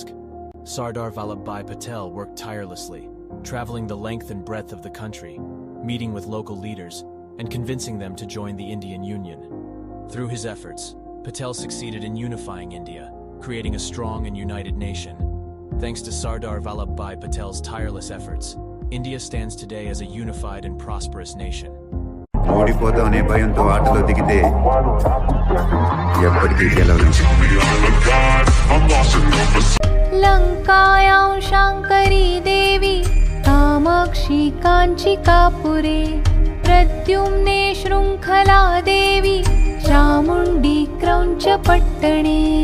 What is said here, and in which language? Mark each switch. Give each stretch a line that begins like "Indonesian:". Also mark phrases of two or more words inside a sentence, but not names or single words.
English: Sardar Vallabhbhai Patel worked tirelessly, traveling the length and breadth of the country, meeting with local leaders, and convincing them to join the Indian Union. Through his efforts, Patel succeeded in unifying India, creating a strong and united nation. Thanks to Sardar Vallabhbhai Patel's tireless efforts, India stands today as a unified and prosperous nation.
Telugu: ఓడిపోతామనే భయంతో ఆటలో దిగితే ఎప్పటికీ గెలవలేం.
Sanskrit: लंकायां शांकरी देवी कामाक्षी काञ्चिकापुरे प्रद्युम्ने शृङ्खला देवी चामुण्डी क्रौञ्चपट्टणे